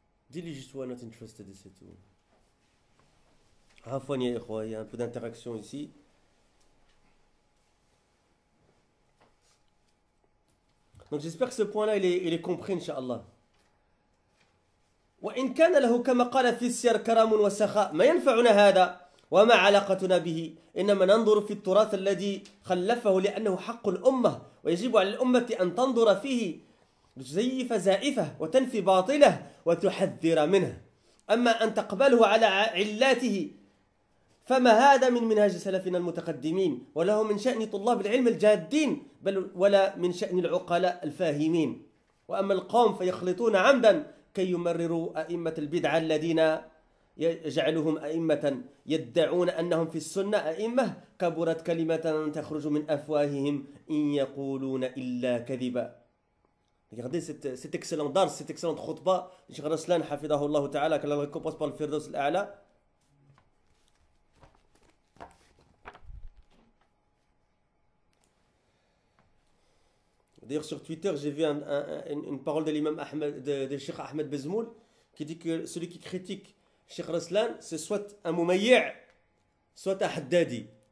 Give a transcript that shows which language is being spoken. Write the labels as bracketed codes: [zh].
[fr] Dis-lui juste [en] we're not interested, [fr] c'est tout. Il y a un peu d'interaction ici. Donc j'espère que ce point-là il est compris, Inch'Allah. [ar] وإن كان له كما قال في السير كرم وسخاء ما ينفعنا هذا وما علاقتنا به إنما ننظر في التراث الذي خلفه لأنه حق الأمة ويجب على الأمة أن تنظر فيه لتزيف زائفه وتنفي باطله وتحذر منه أما أن تقبله على علاته فما هذا من منهج سلفنا المتقدمين وله من شأن طلاب العلم الجادين بل ولا من شأن العقلاء الفاهمين وأما القوم فيخلطون عمدا كي يمرروا أئمة البدعة الذين يجعلهم أئمة يدعون أنهم في السنة أئمة كبرت كلمة تخرج من أفواههم إن يقولون إلا كذبا. [fr] Regardez cet excellent dars, cette excellente khutbah de Cheikh Raslan, hafidahullah ta'ala, que l'on récompense par le Firdaus al-A'la. D'ailleurs, sur Twitter, j'ai vu une parole de l'imam Ahmed, de Cheikh Ahmed Bezmoul, qui dit que celui qui critique Cheikh Raslan, c'est soit un Mumayyi', soit un Haddadi.